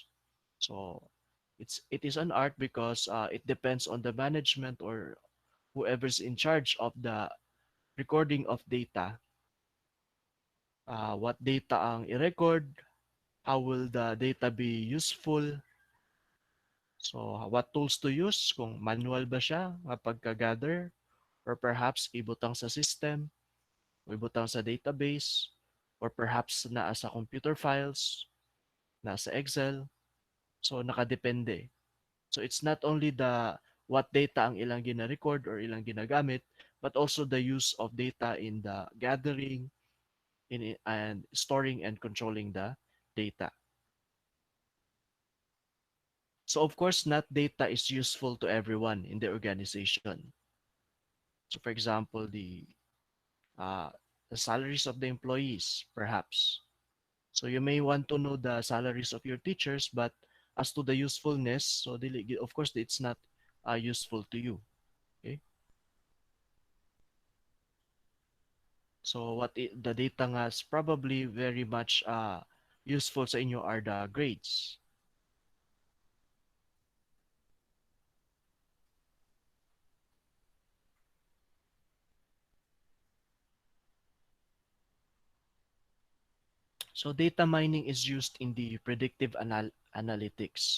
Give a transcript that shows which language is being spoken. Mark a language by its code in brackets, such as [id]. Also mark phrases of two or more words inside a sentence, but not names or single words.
[en] So it is an art because it depends on the management or whoever's in charge of the recording of data. What data [ceb] ang i-record, [en] how will the data be useful, so what tools to use, [ceb] kung manual ba siya kapag gather or perhaps ibutang sa system, o ibutang sa database, or perhaps naa sa [en] computer files, [ceb] nasa Excel. So nakadepende. [en] So it's not only the what data [ceb] ang ilang gina-record or ilang ginagamit, [en] but also the use of data in the gathering in and storing and controlling the data. So of course, not data is useful to everyone in the organization. So for example, uh, the salaries of the employees, perhaps. So you may want to know the salaries of your teachers, but as to the usefulness, so of course it's not useful to you. Okay. So the data nga is probably very much useful sa inyo are the grades. So data mining is used in the predictive analytics.